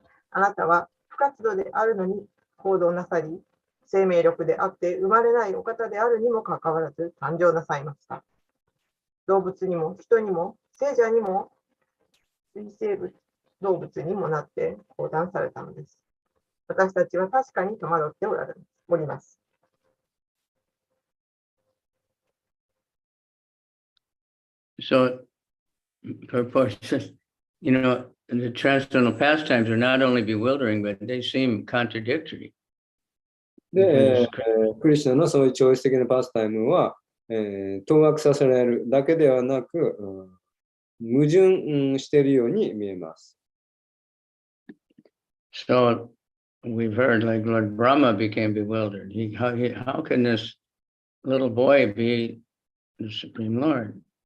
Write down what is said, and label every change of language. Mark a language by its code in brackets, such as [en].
[ja] あなたは不活動であるのに行動なさり、生命力であって生まれないお方であるにもかかわらず誕生なさいました。動物にも人にも聖者にも水生物動物にもなって降壇されたのです。私たちは確かに戸惑っております。 [en] So, purport says, you know, the transcendental pastimes are not only bewildering, but they seem contradictory. [ja] で、クリシュナのそういう超越的なパスタイムは、当惑させられるだけではなく、矛盾しているように見えます。 [en] So we've heard like Lord Brahma became bewildered. How can this little boy be the Supreme Lord?